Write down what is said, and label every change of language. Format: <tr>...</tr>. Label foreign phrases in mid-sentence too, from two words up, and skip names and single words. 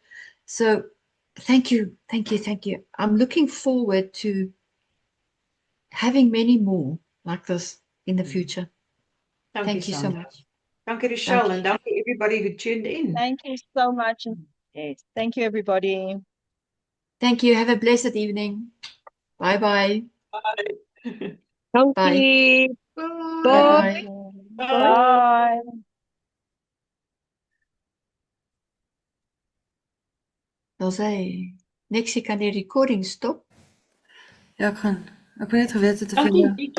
<en>So thank you, thank you, thank you. I'm looking forward to having many more like this in the future. Thank you so much. Dankie, Rochelle, and dankie everybody who tuned in. Thank you so much. Yes. Thank you, everybody. Thank you. Have a blessed evening. Bye-bye. Bye. Dankie. Bye-bye. Bye.</en> <af>Wil sy Nexie, kan die recording stop? Ja, ek gaan. Ek wil net geweet het of jy Dankie.</af>